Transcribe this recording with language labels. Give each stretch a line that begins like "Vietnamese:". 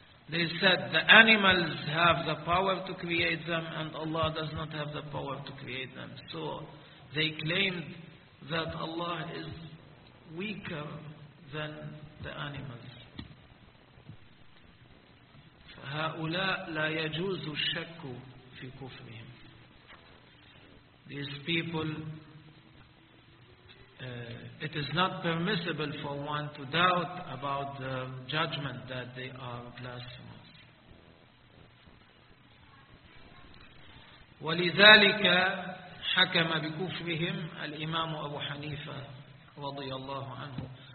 English: They said the animals have the power to create them and Allah does not have the power to create them. So they claimed that Allah is weaker than the animals.
Arabic: فهؤلاء لا يجوز الشك في كفرهم.
English: These people, it is not permissible for one to doubt about the judgment that they are blasphemous.
Arabic: ولذلك حكم بكفرهم الإمام أبو حنيفة رضي الله عنه.